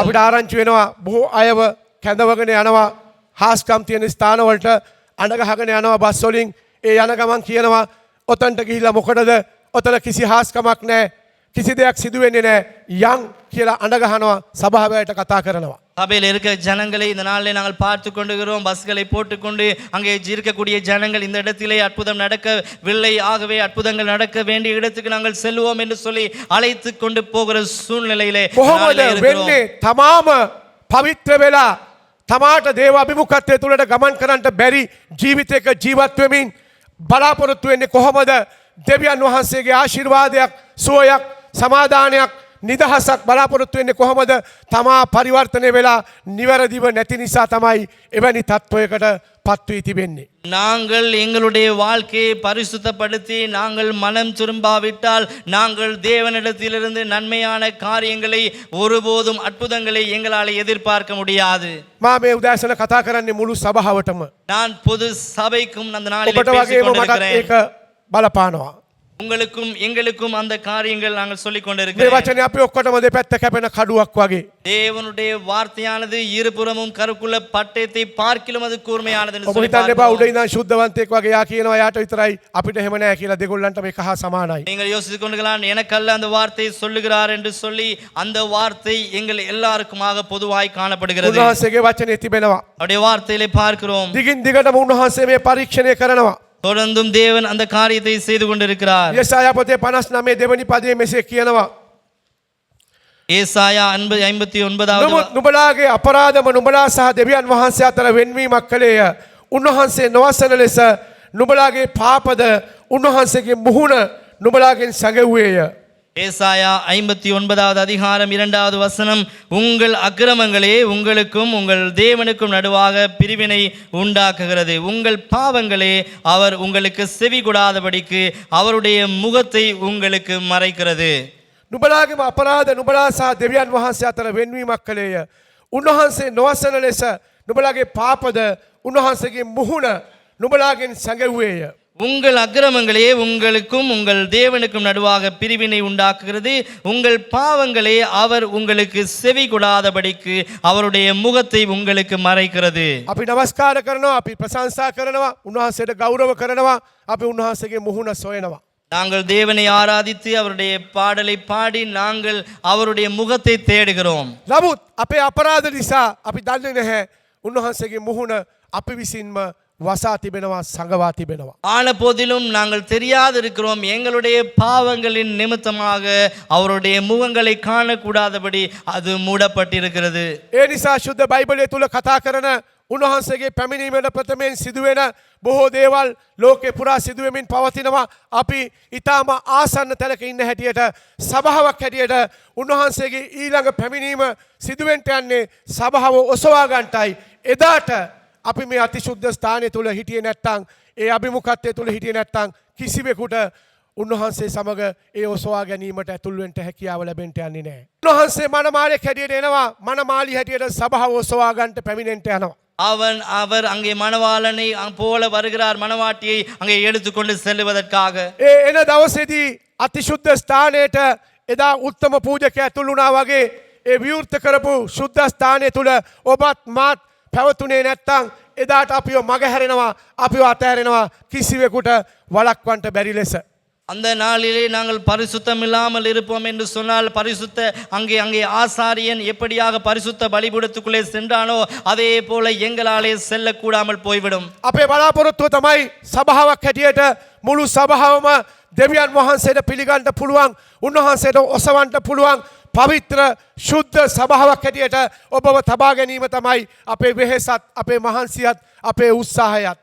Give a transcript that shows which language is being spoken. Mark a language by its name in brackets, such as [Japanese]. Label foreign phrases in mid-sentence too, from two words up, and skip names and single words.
[Sinhala] අපිට ආරංචි වෙනවා බොහෝ අයව කැඳවගෙන යනවා හාස්කම් තියෙන ස්ථානවලට අඬ ගහගෙන යනවා බස් වලින්. ඒ යන ගමන් කියනවා ඔතනට ගිහිල්ලා මොකටද? ඔතන කිසි හාස්කමක් නැහැ. කිසි දෙයක් සිදු වෙන්නේ නැහැ. යන් කියලා අඬ ගහනවා සභාවට කතා කරනවා. [Tamil] சபையில் இருக்க ஜனங்களை இந்த நாளிலே நாங்கள் பார்த்து கொண்டிருக்கிறோம். பஸ்களை போட்டுக்கொண்டு அங்கே இருக்கக்கூடிய ஜனங்கள் இந்த இடத்திலே அற்புதம் நடக்கவில்லை, ஆகவே அற்புதங்கள் நடக்க வேண்டிய இடத்துக்கு நாங்கள் செல்வோம் என்று சொல்லி அழைத்து கொண்டு போகிற சூழ்நிலையிலே [Sinhala] කොහොමද වෙන්නේ? තමාම පවිත්‍ර වෙලා තමාට දේව අභිමුඛත්වය තුළට ගමන් කරන්නට බැරි ජීවිතයක ජීවත් වෙමින් බලාපොරොත්තු වෙන්නේ කොහොමද? දෙවියන් වහන්සේගේ ආශිර්වාදයක්, සුවයක්, සමාදානයක්, නිදහසක් බලාපොරොත්තු වෙන්නේ කොහොමද? තමා පරිවර්තනය වෙලා නිවැරදිව නැති නිසා තමයි එවැනි තත්ත්වයකට පත් වී තිබෙන්නේ. [Tamil] நாங்கள் எங்களுடைய வாழ்க்கையை பரிசுத்தப்படுத்தி நாங்கள் மனம் திரும்பாவிட்டால் நாங்கள் தேவனிடத்திலிருந்து நன்மையான காரியங்களை ஒருபோதும் அற்புதங்களை எங்களால் எதிர்பார்க்க முடியாது. [Sinhala] මා මේ උදෑසන කතා කරන්නේ මුළු සභාවටම. [Tamil] நான் பொது சபைக்கும் அந்த நாளிலே [Sinhala] ඔබට [Tamil] பேசிக் [Sinhala] වගේම මටත් [Tamil] கொண்டிருக்கிறேன். [Sinhala] ඒක බලපානවා. [Tamil] உங்களுக்கும் எங்களுக்கும் அந்த காரியங்கள் நாங்கள் சொல்லிக் [Sinhala] මේ [Tamil] கொண்டிருக்கிறோம். [Sinhala] වචනේ අපි ඔක්කොටම දෙපැත්ත කැපෙන කඩුවක් වගේ. [Tamil] தேவனுடைய வார்த்தையானது இருபுறமும் கருக்குள்ள பட்டயத்தை பார்க்கிலும் அது கூர்மையானது என்று [Sinhala] ඔබ [Tamil] சொல்லி [Sinhala] හිතන්න එපා උඩ [Tamil] பார்க்கிறோம். [Sinhala] ඉඳන් ශුද්ධවන්තයෙක් වගේ යා කියනවා යාට විතරයි අපිට එහෙම නෑ කියලා. දෙගොල්ලන්ට මේක හා සමානයි. [Tamil] நீங்கள் யோசித்துக் கொண்டுகளான் எனக்கல்ல அந்த வார்த்தையை சொல்லுகிறார் என்று சொல்லி அந்த வார்த்தை எங்கள் எல்லாருக்குமாக பொதுவாய் காணப்படுகிறது. [Sinhala] උන්වහන්සේගේ වචනේ තිබෙනවා. [Tamil] அவருடைய வார்த்தையிலே பார்க்கிறோம். [Sinhala] දිගින් දිගටම උන්වහන්සේ මේ පරීක්ෂණය කරනවා. [Tamil] தொடர்ந்தும் தேவன் அந்த காரியத்தை செய்து கொண்டிருக்கிறார். [Sinhala] යෙසායා පොතේ 59 දෙවනි පදයේ මෙසේ කියනවා. [Tamil] ஏசாயா 59வது [Sinhala] නමුත් නුඹලාගේ අපරාධම නුඹලා සහ දෙවියන් වහන්සේ අතර වෙන්වීමක් කළේය. උන්වහන්සේ නොවසන ලෙස නුඹලාගේ පාපද උන්වහන්සේගේ මුහුණ නුඹලාගෙන් සැඟවුවේය. [Tamil] ஏசாயா 59வது அதிகாரம் 2வது வசனம், உங்கள் அக்கிரமங்களே உங்களுக்கும் உங்கள் தேவனுக்கும் நடுவாக பிரிவினை உண்டாக்குகிறது. உங்கள் பாவங்களே அவர் உங்களுக்கு செவி கொடாதபடிக்கு அவருடைய முகத்தை உங்களுக்கு மறைக்கிறது. [Sinhala] නුඹලාගේම අපරාධ නුඹලා සහ දෙවියන් වහන්සේ අතර වෙන්වීමක් කළේය. උන්වහන්සේ නොවසන ලෙස නුඹලාගේ පාපද උන්වහන්සේගේ මුහුණ නුඹලාගෙන් සැඟවුවේය. [Tamil] உங்கள் அக்கிரமங்களே உங்களுக்கும் உங்கள் தேவனுக்கும் நடுவாக பிரிவினை உண்டாக்குகிறது. உங்கள் பாவங்களே அவர் உங்களுக்கு செவி கொடாதபடிக்கு அவருடைய முகத்தை உங்களுக்கு மறைக்கிறது. [Sinhala] අපි නමස්කාර කරනවා, අපි ප්‍රශංසා කරනවා, උන්වහන්සේට ගෞරව කරනවා, අපි උන්වහන්සේගේ මුහුණ සොයනවා. [Tamil] நாங்கள் தேவனை ஆராதித்து அவருடைய பாடலை பாடி நாங்கள் அவருடைய முகத்தை தேடுகிறோம். [Sinhala] නමුත් අපේ අපරාධ නිසා අපි දන්නේ නැහැ උන්වහන්සේගේ මුහුණ අපි විසින්ම වසා තිබෙනවා, සඟවා තිබෙනවා. [Tamil] ஆன போதிலும் நாங்கள் தெரியாது இருக்கிறோம். எங்களுடைய பாவங்களின் நிமித்தமாக அவருடைய முகங்களை காணக்கூடாதபடி அது மூடப்பட்டிருக்கிறது. [Sinhala] ඒ නිසා ශුද්ධ බයිබලය තුල කතා කරන උන්වහන්සේගේ පැමිණීමට ප්‍රථමයෙන් සිදුවෙන බොහෝ දේවල් ලෝකේ පුරා සිදුවෙමින් පවතිනවා. අපි ඊටම ආසන්න තැනක ඉන්න හැටියට, සභාවක් හැටියට උන්වහන්සේගේ ඊළඟ පැමිණීම සිදුවෙන්න යන්නේ සභාව ඔසවා ගන්නටයි. එදාට අපි මේ අතිශුද්ධ ස්ථානය තුල හිටියේ නැත්නම්, ඒ අභිමුඛත්වය තුල හිටියේ නැත්නම් කිසිවෙකුට උන්වහන්සේ සමග ඒ ඔසවා ගැනීමට ඇතුල් වෙන්න හැකියාව ලැබෙන්න යන්නේ නැහැ. උන්වහන්සේ මනමාලෙක් හැටියට එනවා, මනමාලි හැටියට සභාව ඔසවා ගන්නට පැමිණෙන්න යනවා. [Tamil] அவர் அங்கே மணவாளனை போல வருகிறார், மணவாட்டியை அங்கே எடுத்துக்கொண்டு செல்வதற்காக. [Sinhala] ඒ එන දවසේදී අතිශුද්ධ ස්ථානයට එදා උත්තම පූජකයා ඇතුළු වුණා වගේ ඒ විවෘත කරපු ශුද්ධ ස්ථානය තුල ඔබත් මාත් පැවතුනේ නැත්නම් එදාට අපිව මගහැරෙනවා, අපිව අතහැරෙනවා කිසිවෙකුට වළක්වන්න බැරි ලෙස. [Tamil] அந்த நாளிலே நாங்கள் பரிசுத்தம் இல்லாமல் இருப்போம் என்று சொன்னால் பரிசுத்த அங்கே ஆசாரியன் எப்படியாக பரிசுத்த பலிபீடத்துக்குள்ளே சென்றானோ அதே போல எங்களாலே செல்லக்கூடாமல் போய்விடும். [Sinhala] අපේ බලාපොරොත්තුව තමයි සභාවක් හැටියට මුළු සභාවම දෙවියන් වහන්සේට පිළිගන්න පුළුවන්, උන්වහන්සේට ඔසවන්න පුළුවන් පවිත්‍ර ශුද්ධ සභාවක් හැටියට ඔබව තබා ගැනීම තමයි අපේ වෙහෙසත්, අපේ මහන්සියත්, අපේ උත්සාහයත්.